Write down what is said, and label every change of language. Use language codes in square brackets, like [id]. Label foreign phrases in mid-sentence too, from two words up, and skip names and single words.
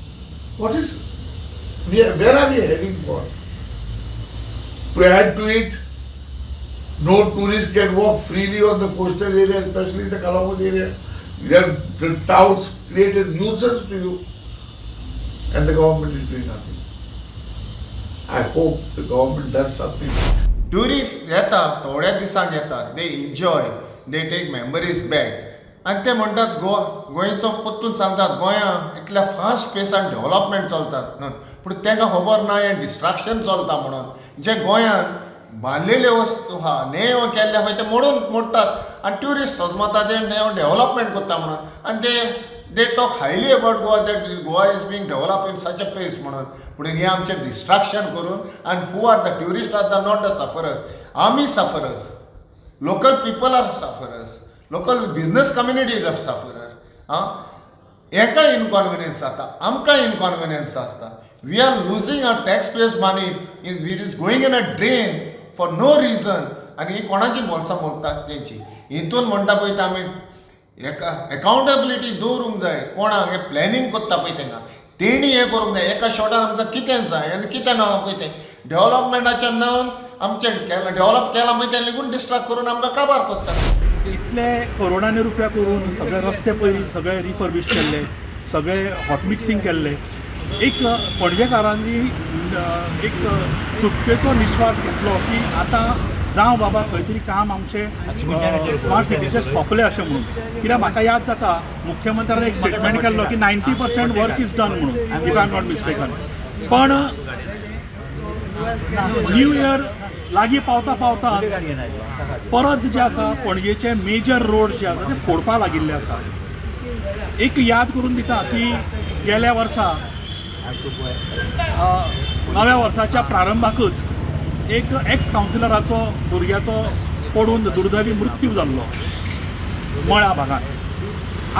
[en] Where are we heading for? To add to it, no tourists can walk freely on the coastal area, especially the Kalamud area. The touts created nuisance to you, and the government is doing nothing. I hope the government does something. [kok] Tourists येता थोड्या दिसांक येतात, [en] they enjoy, they take memories back [kok] आनी ते म्हणटात गोंयचो परतून सांगतात गोंयां इतल्या फास्ट पेसान डेव्हलपमेंट चलतात म्हणून, पूण तांकां खबर ना हें डिस्ट्रॅक्शन चलता म्हणून. जे गोंयान बांदलेल्यो वस्तू आहा नेव केल्ले आहा ते मोडटात आनी ट्युरिस्ट समजता ते डेव्हलपमेंट करता म्हणून, आनी [en] they talk highly about Goa, that Goa is being developed in such a pace [kok] म्हणून, पूण हे आमचे डिस्ट्रॅक्शन करून. [en] and who are the tourists are not the sufferers, आमी sufferers, local people are sufferers, local business community is a sufferer. [kok] हेका इनकॉन्विनियन्स जाता, आमकां इनकॉन्विनियन्स आसता. [en] we are losing our taxpayers money, it is going in a drain for no reason. [kok] आनी ही कोणाची बोल्सां मोडटात तेंची. हितून म्हणटा पळय ते आमी एकाउंटेबिलिटी दवरूंक जाय. कोणाक हे प्लॅनिंग करता पळय तांकां तेणी हें करूंक जाय. एका शॉटान आमकां कितें जाय आनी कितें ना पळय तें डेव्हलपमेंटाच्या नांवान आमचें डेव्हलप केलां पळय तें लेगून डिस्ट्रॅक्ट करून आमकां काबार करता. इतले करोडांनी रुपया करून सगळे रस्ते पयलीं सगळे रिफर्बिश केल्ले, सगळे [en] hot mixing [kok] केल्ले. एक पणजेकारांनी एक सुटकेचो निश्वास घेतलो की आतां जावं बाबा खंय तरी काम आमचें स्मार्ट सिटीचें सोंपलें अशें म्हणून. कित्याक म्हाका याद जाता मुख्यमंत्र्यान एक स्टेटमेंट केल्लो की [en] 90% work is done [kok] म्हणून, [en] if I am not mistaken. [kok] पण [en] new year [kok] लागीं पावता पावताच परत जे आसा पणजेचे [en] major road [kok] जे आसा ते फोडपा लागिल्ले आसा. एक याद करून दिता की गेल्या वर्सा नव्या वर्साच्या प्रारंभाकूच एक एक्स कावन्सिलराचो भुरग्याचो पडून दुर्दैवी मृत्यू जाल्लो मळ्या भागात.